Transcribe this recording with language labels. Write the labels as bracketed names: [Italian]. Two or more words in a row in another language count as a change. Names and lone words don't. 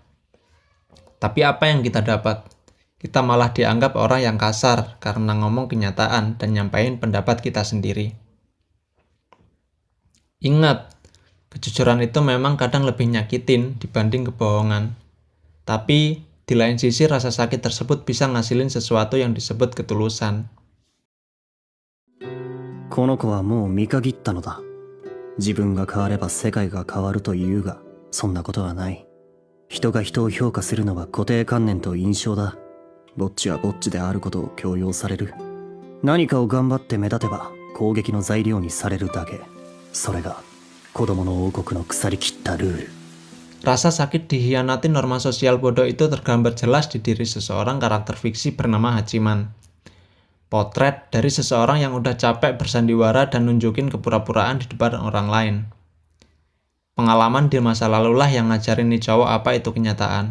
[Indonesian] Tapi apa yang kita dapat? Kita malah dianggap orang yang kasar karena ngomong kenyataan dan nyampain pendapat kita sendiri. Ingat, kejujuran itu memang kadang lebih nyakitin dibanding kebohongan. Tapi, di lain sisi rasa sakit tersebut bisa ngasilin sesuatu yang disebut ketulusan. [Japanese] この子はもう見限ったのだ。自分が変われば世界が変わるというが、そんなことはない。人が人を評価するのは固定観念と印象だ。ぼっちはぼっちであることを強要される。何かを頑張って目立てば攻撃の材料にされるだけ。それが子供の王国の腐りきったルール。 [Indonesian] Rasa sakit dikhianati norma sosial bodoh itu tergambar jelas di diri seseorang karakter fiksi bernama Hachiman. Potret dari seseorang yang udah capek bersandiwara dan nunjukin kepura-puraan di depan orang lain. Pengalaman di masa lalulah yang ngajarin nih cowok apa itu kenyataan.